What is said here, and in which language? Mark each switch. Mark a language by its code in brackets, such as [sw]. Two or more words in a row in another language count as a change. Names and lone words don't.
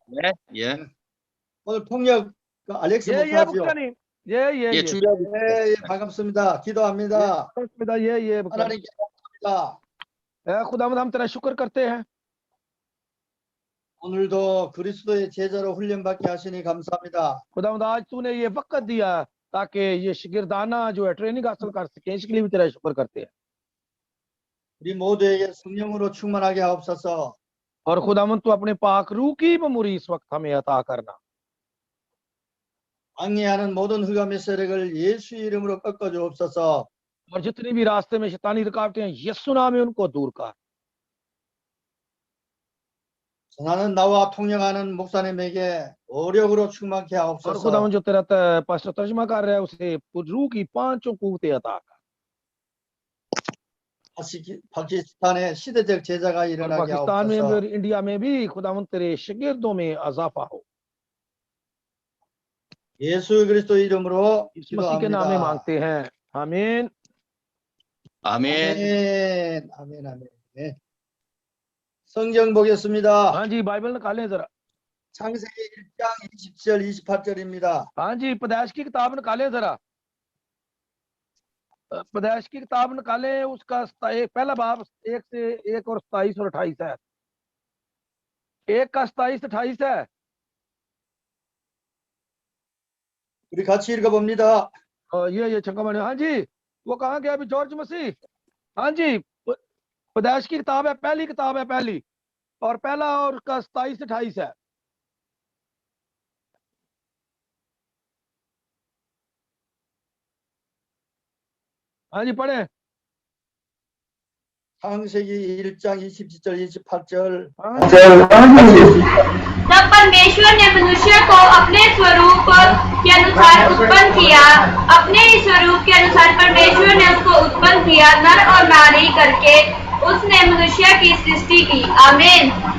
[ko] 예, 예. 오늘 통역 알렉스 예, 목사죠? 목사님. 예, 준비하고 있습니다. 예, 반갑습니다. 기도합니다. 반갑습니다. 예, 목사님. 하나님께 감사합니다. [hi] खुदावंद हम तेरा शुक्र करते हैं। [ko] 오늘도 그리스도의 제자로 훈련받게 하시니 감사합니다. [hi] खुदावंद आज तूने ये वक्त दिया ताकि ये शिगिर्दाना जो है ट्रेनिंग हासिल कर सके, इसके लिए भी तेरा शुक्र करते हैं। [ko] 우리 모두에게 성령으로 충만하게 하옵소서. [hi] और खुदावंद तू अपने पाक रूह की ममूरी इस वक्त हमें अता करना। [ko] 방해하는 모든 흑암의 세력을 예수 이름으로 꺾어 주옵소서. [hi] और जितनी भी रास्ते में शैतानी रुकावटें हैं, यीशु नाम में उनको दूर कर। [ko] 전하는 나와 통역하는 목사님에게 오력으로 충만케 [hi] और [ko] 하옵소서. [hi] खुदावंद जो तेरा पास्टर तर्जुमा कर रहा है उसे रूह की पांचों कुव्वतें अता कर। [ko] 파키스탄의 시대적 제자가 [hi] और [ko] 일어나게 [hi] पाकिस्तान में [ko] 하옵소서. [hi] और इंडिया में भी खुदावंद तेरे शागिर्दों में इजाफा हो। [ko] 예수 그리스도 이름으로 [hi] इस मसीह के नाम में [ko] 기도합니다. [hi] मांगते हैं, आमीन। [ko] 아멘. 아멘. 네. 성경 보겠습니다. [hi] हाँ जी, बाइबल निकालें जरा। [ko] 창세기 1장 20절 28절입니다. [hi] हाँ जी, पैदाइश की किताब निकालें जरा। पैदाइश की किताब निकालें, उसका पहला बाब 1 से 1 और 27 और 28 है। 1 का 27 28 है। [ko] 우리 같이 읽어봅니다. [hi] ये छंका। हाँ जी, वो कहाँ गया अभी जॉर्ज मसीह? हाँ जी, पैदाइश की किताब है, पहली किताब है, पहली, और पहला और उसका 27 28 है। हाँ जी, पढ़े। [ko] 창세기 1장 27절 28절. [hi] तब परमेश्वर ने मनुष्य को अपने स्वरूप के अनुसार उत्पन्न किया, अपने ही स्वरूप के अनुसार परमेश्वर ने उसको उत्पन्न किया, नर और नारी करके उसने मनुष्य की सृष्टि की। आमीन।